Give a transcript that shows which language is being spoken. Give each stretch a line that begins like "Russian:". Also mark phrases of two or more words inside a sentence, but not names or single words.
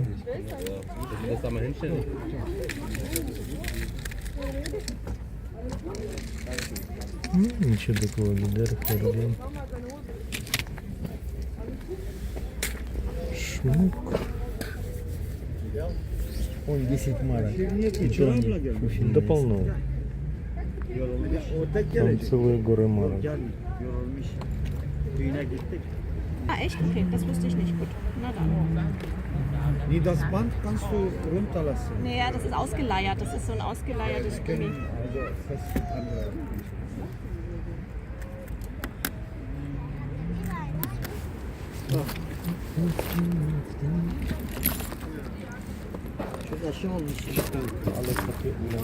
Russian: Ну, ничего такого, Гидар, Хардин. Шмук. Он 10 марок. Да полно. Там целые горы марок.
German: Ah, echt? Okay, das wusste ich nicht. Gut. Na dann. Nee, das Band kannst du runterlassen. Naja, das ist ausgeleiert. Das ist so ein ausgeleiertes Gummi. Also fest anreißen. Alles komplett.